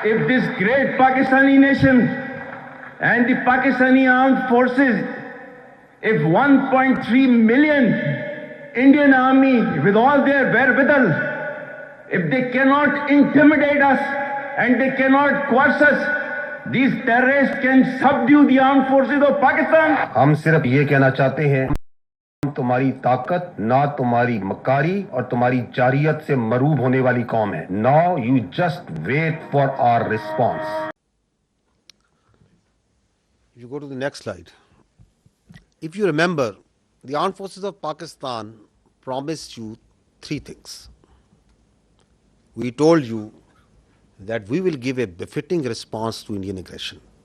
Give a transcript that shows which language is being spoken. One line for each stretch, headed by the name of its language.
English: If this great Pakistani nation and the Pakistani armed forces, if 1.3 million Indian army with all their wherewithal, if they cannot intimidate us and they cannot coerce us, these terrorists can subdue the armed forces of Pakistan.
Urdu: ہم صرف یہ کہنا چاہتے ہیں، تمہاری طاقت نہ تمہاری مکاری اور تمہاری جارحیت سے مروب ہونے والی قوم ہے۔
English: Now you just wait for our response. You go to the next slide. If you remember, the armed forces of Pakistan promised you three things. We told you that we will give a befitting response to Indian aggression.